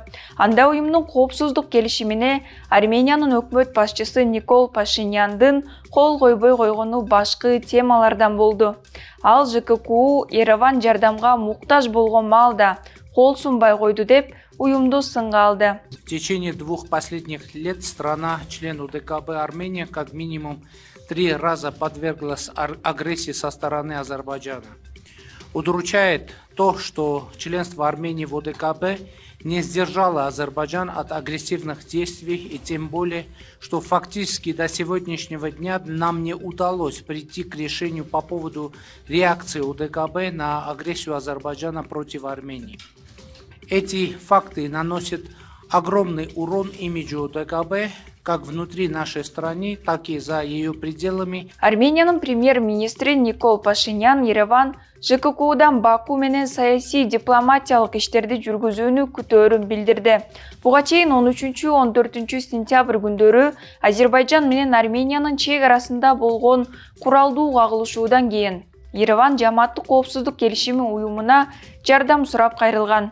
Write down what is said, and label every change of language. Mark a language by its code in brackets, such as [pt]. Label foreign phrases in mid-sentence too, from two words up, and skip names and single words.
[ky] Анда уюмдун коопсуздук келишимине Армениянын өкмөт башчысы Никол Пашиняндын кол койбой койгону башкы темалардан болду. Ал ЖККУ Ереван жардамга муктаж болгон маалда кол сунбай койду деп уюмду сынга алды. [ru] В течение 2 последних лет страна, член УДКБ Армения, как минимум 3 раза подверглась агрессии со стороны Азербайджана. Удручает то, что членство Армении в УДКБ не сдержало Азербайджан от агрессивных действий, и тем более, что фактически до сегодняшнего дня нам не удалось прийти к решению по поводу реакции УДКБ на агрессию Азербайджана против Армении. Эти факты наносят огромный урон имиджу УДКБ как внутри нашей страны, так и за ее пределами. [ky] Армениянын премьер-министри Никол Пашинян Ереван ЖККУдан Баку менен саясий дипломатиялык иштерди жүргүзүүнү күтөөрүн билдирди. Буга чейин 13-14 сентябрь күндөрү Азербайджан менен Армениянын чек арасында болгон куралдуу кагылышуудан кийин Ереван жамааттык коопсуздук келишими уюмуна жардам сурап кайрылган.